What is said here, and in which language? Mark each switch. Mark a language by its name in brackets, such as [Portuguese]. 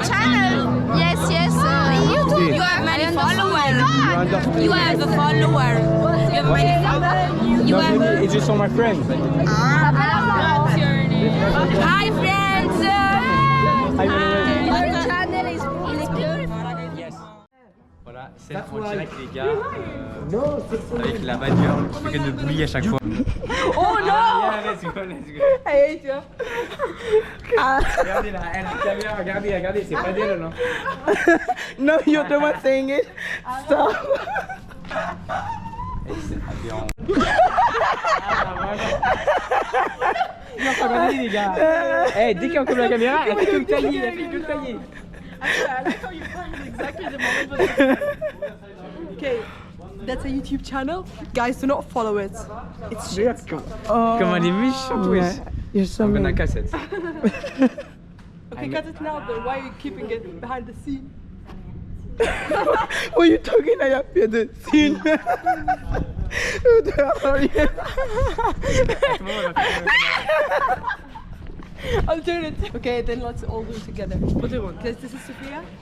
[English] a channel. Yes. YouTube. You have many followers. You have a follower. You have many followers. You No, have. maybe it's just on my friend. What's your name? Hi friends. Hi. Your channel is beautiful. [French] Voilà, c'est en direct les gars. Avec la bad girl qui fait que de bruit à chaque fois. [English] Oh no! Yeah, let's go. I hate you. [French] Regardez là, elle a la caméra, regardez, c'est pas d'elle non? [English] No, you're the one saying it. Stop. [French] C'est aberrant. Non, pas regardez les gars. Eh, dès qu'on coupe la caméra, elle fait que le tailler, [English] I like how you find exactly the moment. Okay, that's a YouTube channel. Guys, do not follow it. It's shit. [French] Comme elle est méchante, ouais. [English] You're so I'm gonna mean. casse it. Okay, cut it now. Then why are you keeping it behind the scene? What are you talking about behind the scene? Who the hell are you? I'll turn it. Okay, then let's all do it together. What do you want? Guys, this is Sophia.